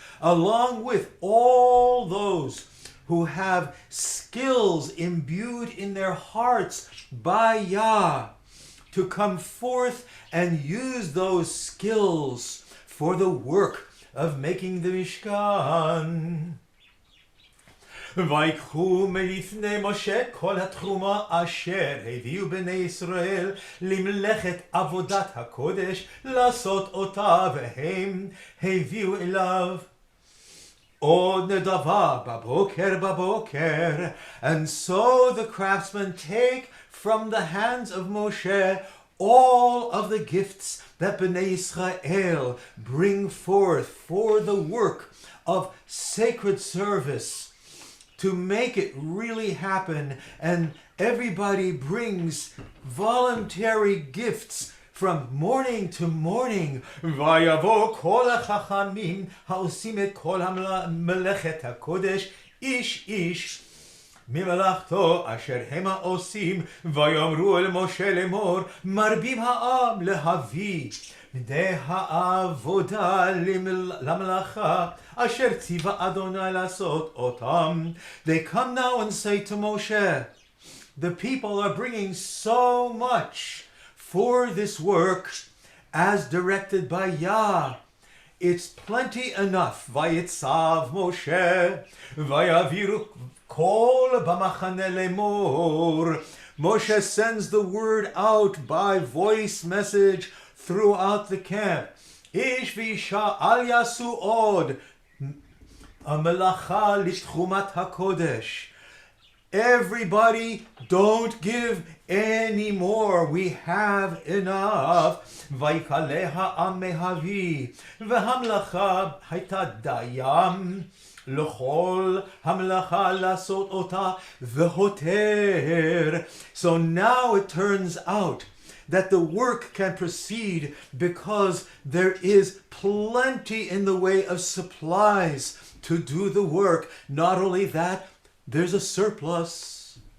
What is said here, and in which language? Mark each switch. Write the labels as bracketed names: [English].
[English] Along with all those who have skills imbued in their hearts by Yah, to come forth and use those skills for the work of making the Mishkan. [Hebrew] ויקחו מלפני משה כל התרומה אשר הביאו בני ישראל למלאכת עבודת הקודש לעשות אותה, והם הביאו אליו עוד נדבה בבוקר. [English] And so the craftsmen take from the hands of Moshe all of the gifts that Bnei Israel bring forth for the work of sacred service, to make it really happen. And everybody brings voluntary gifts from morning to morning. [Hebrew] ויבוא כל החכמים העושים את כל מלאכת הקודש, איש איש ממלאכתו אשר המה עושים, ויאמרו אל משה לאמור, מרבים העם להביא מדי העבודה למלאכה אשר ציווה אדוני לעשות אותם. [English] They come now and say to Moshe, the people are bringing so much for this work as directed by Yah. It's plenty enough. [Hebrew] Vayitzav Moshe vayaviru kol b'machane lemor. [English] Moshe sends the word out by voice message throughout the camp. [Hebrew] Ish v'isha al yasu od melacha litchumat hakodesh. [English] Everybody, don't give any more. We have enough. [Hebrew] ויקלע העם מהביא, והמלאכה הייתה דיים לכל המלאכה לעשות אותה והותר. [English] So now it turns out that the work can proceed because there is plenty in the way of supplies to do the work. Not only that, there's a surplus.